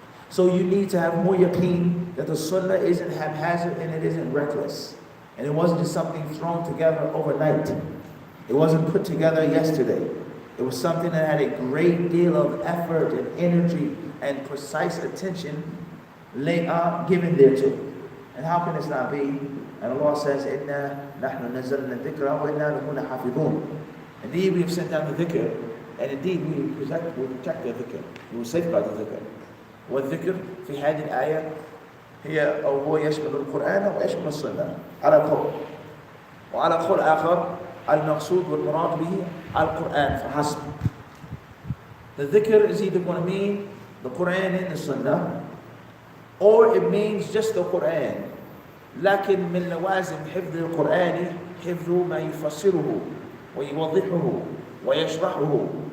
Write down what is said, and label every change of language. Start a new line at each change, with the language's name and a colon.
English: So you need to have more yaqeen that the sunnah isn't haphazard and it isn't reckless. And it wasn't just something thrown together overnight. It wasn't put together yesterday. It was something that had a great deal of effort and energy and precise attention given thereto. And how can this not be? And Allah says,
Arabic: إِنَّا نَحْنُ نَزَّلْنَا الذِّكْرَ وَإِنَّا لَهُ لَحَافِظُونَ.
English: Indeed, we have sent down the dhikr, and indeed we will protect the dhikr. We will safeguard the dhikr.
Arabic: والذكر في هذه الآية هي أو هو يشمل القرآن ويشمل السنة على قول. وعلى قول آخر المقصود والمراد به القرآن فحسب.
English: The dhikr is either going to mean the Quran and the Sunnah, or it means just the Quran.
Arabic: لكن من لوازم حفظ القرآن حفظ ما يفسره ويوضحه ويشرحه.